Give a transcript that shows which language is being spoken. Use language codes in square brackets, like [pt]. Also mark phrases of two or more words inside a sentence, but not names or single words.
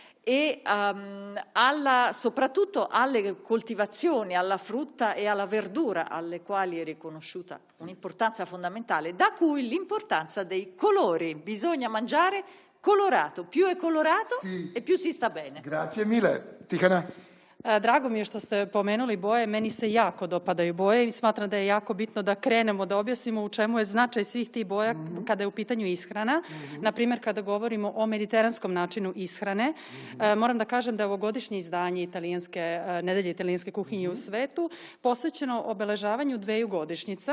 [it] e soprattutto alle coltivazioni, alla frutta e alla verdura, alle quali è riconosciuta un'importanza fondamentale, da cui l'importanza dei colori. Bisogna mangiare colorato, più è colorato e più si sta bene. Grazie mille. Tihana? [sr] Drago mi je što ste pomenuli boje, meni se jako dopadaju boje i smatram da je jako bitno da krenemo, da objasnimo u čemu je značaj svih tih boja kada je u pitanju ishrana. Naprimjer, kada govorimo o mediteranskom načinu ishrane, moram da kažem da je ovogodišnje izdanje nedelje italijanske kuhinje u svetu posvećeno obeležavanju 2 godišnjica.